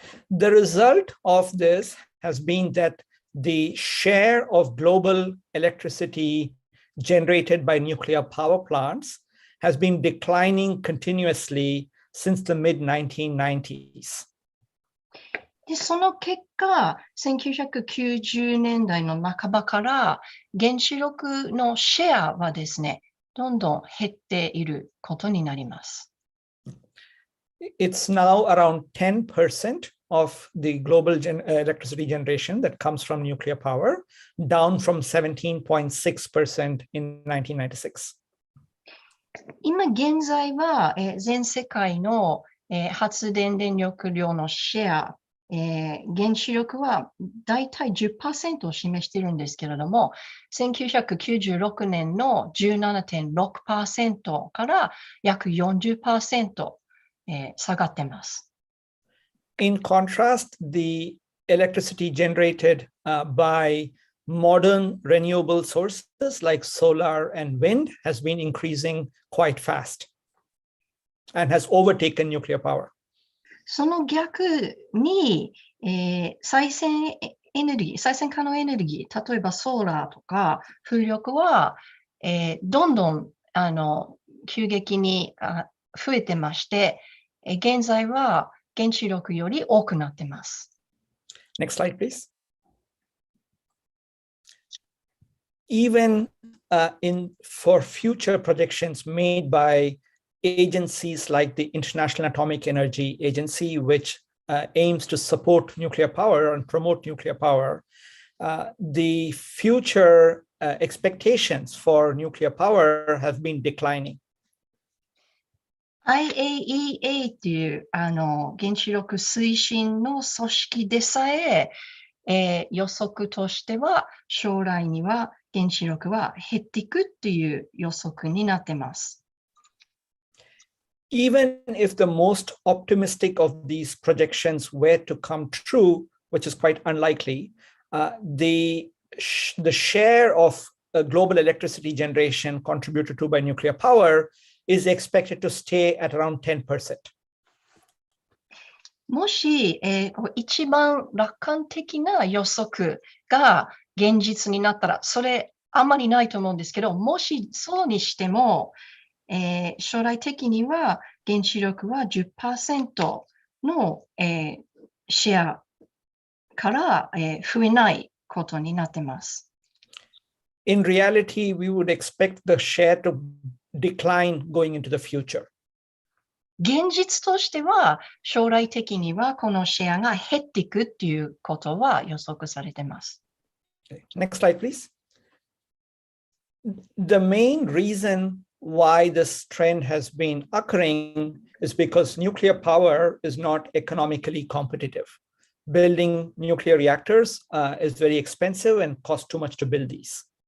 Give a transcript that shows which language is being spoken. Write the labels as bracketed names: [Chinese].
[English] The result of this has been that the share of global electricity generated by nuclear power plants has been declining continuously since the mid-1990s. [Japanese] で、その結果、1990年代の半ばから原子力のシェアはですね、どんどん減っていることになります。 [English] It's now around 10% of the global electricity generation that comes from nuclear power, down from 17.6% in 1996. [Japanese] 今現在は、全世界の、発電電力量のシェア、原子力はだいたい 10% を示しているんですけれども、1996年の 17.6% から約 40%、下がっています。 [English] In contrast, the electricity generated by modern renewable sources like solar and wind has been increasing quite fast and has overtaken nuclear power. [Japanese] その逆に、再生可能エネルギー、例えばソーラーとか風力は、どんどん急激に増えてまして、現在は原子力より多くなっています。 [English] Next slide, please. Even for future projections made by agencies like the International Atomic Energy Agency, which aims to support nuclear power and promote nuclear power, the future expectations for nuclear power have been declining. [Japanese] IAEA という原子力推進の組織でさえ、予測としては将来には原子力は減っていくっていう予測になっています。 [English] Even if the most optimistic of these projections were to come true, which is quite unlikely, the share of global electricity generation contributed to by nuclear power is expected to stay at around 10%. [Japanese] もし、一番楽観的な予測が現実になったら、それあんまりないと思うんですけど、もしそうにしても、将来的には原子力は 10% の、シェアから、増えないことになっています。 [English] In reality, we would expect the share to decline going into the future. [Japanese] 現実としては将来的にはこのシェアが減っていくっていうことは予測されています。 [English] Next slide, please. The main reason why this trend has been occurring is because nuclear power is not economically competitive. Building nuclear reactors is very expensive and costs too much to build these.